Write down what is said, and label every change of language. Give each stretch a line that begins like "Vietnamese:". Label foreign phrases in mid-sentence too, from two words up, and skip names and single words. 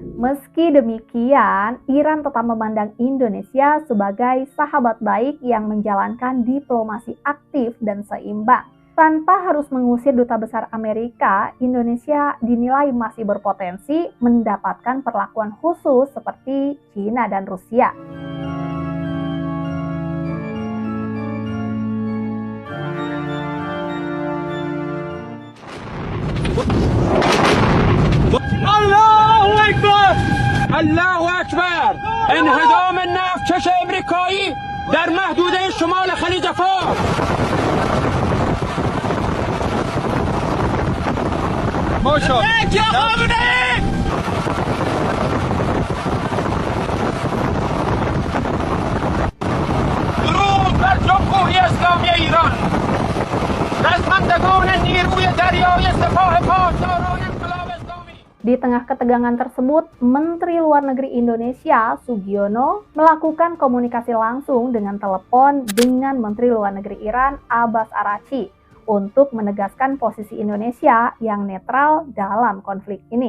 Indonesian: Meski demikian, Iran tetap memandang Indonesia sebagai sahabat baik yang menjalankan diplomasi aktif dan seimbang. Tanpa harus mengusir duta besar Amerika, Indonesia dinilai masih berpotensi mendapatkan perlakuan khusus seperti China dan Rusia.
Arabic: الله اکبر الله اکبر
Persian: انهدام نفتکش امریکایی در محدوده شمال خلیج فارس درود بر جمهوری اسلامی ایران رزمندگان نیروی دریایی سپاه پاسداران انقلاب اسلامی.
Indonesian: Di tengah ketegangan tersebut, Menteri Luar Negeri Indonesia, Sugiono, melakukan komunikasi langsung dengan telepon dengan Menteri Luar Negeri Iran, Abbas Araghchi, untuk menegaskan posisi Indonesia yang netral dalam konflik ini.